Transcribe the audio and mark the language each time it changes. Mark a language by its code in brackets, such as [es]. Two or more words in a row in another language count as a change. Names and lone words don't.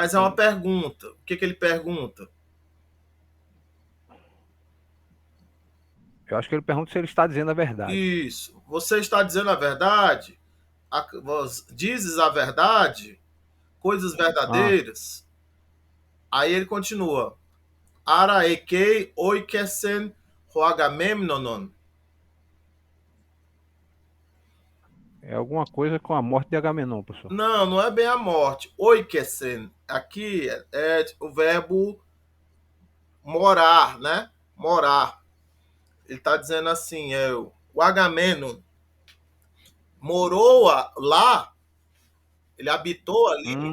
[pt] Mas é uma pergunta. O que ele pergunta? Eu acho que ele pergunta se ele está dizendo a verdade. Isso. Você está dizendo a verdade? Dizes a verdade? Coisas Ah, verdadeiras? Aí ele continua. [el] Ἆρα ἐκεῖ ᾤκησεν ὁ Ἀγαμέμνων. [pt] é alguma coisa com a morte de Agamenon, professor. Não, não é bem a morte. Oikesen. Aqui é o verbo morar, né? Morar. Ele está dizendo assim, o Agamenon morou lá, ele habitou ali.